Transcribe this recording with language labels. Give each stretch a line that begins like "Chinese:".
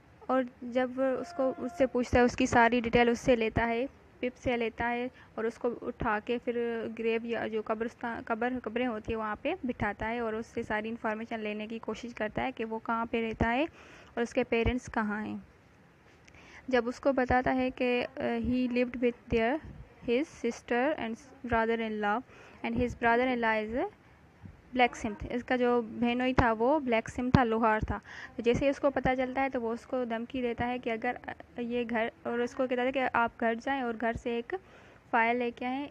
Hindi: और जब उससे पूछता है, उसकी सारी डिटेल उससे लेता है, पिप से लेता है, और उसको उठा के फिर ग्रेव या जो कब्रें होती है वहाँ पे बिठाता है, और उससे सारी इन्फॉर्मेशन लेने की कोशिश करता है कि वो कहाँ पे रहता है और उसके पेरेंट्स कहाँ हैं. जब उसको बताता है कि
English: He lived with his sister and brother-in-law, and his brother-in-law is a blacksmith.
Hindi: इसका जो बहनोई था वो blacksmith था, लोहार था. तो जैसे ही उसको पता चलता है तो वो उसको धमकी देता है कि अगर ये घर, और उसको कहता है कि आप घर जाएं और घर से एक फाइल लेके आएँ.